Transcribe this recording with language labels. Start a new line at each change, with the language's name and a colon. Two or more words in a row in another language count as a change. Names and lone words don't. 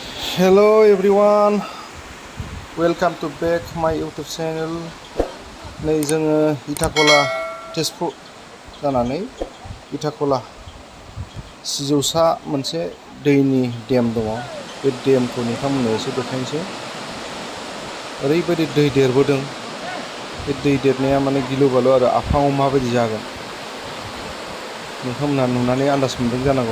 English: Hello everyone, welcome to back my YouTube channel.
Bodo: नै जोङो इटाखला तेजपुर जानानै इटाखला सिजौसा मोनसे दैनि डेम दङ। बे डेमखौ नोंथांमोननो एसे देखायनोसै। ओरैबायदि दै देरबोदों। बे दै देरनाया माने गिलु बालु आरो आफाङाव माबायदि जागोन नोंथांमोनहा नुनानै आन्दाज मोनदों जानांगौ।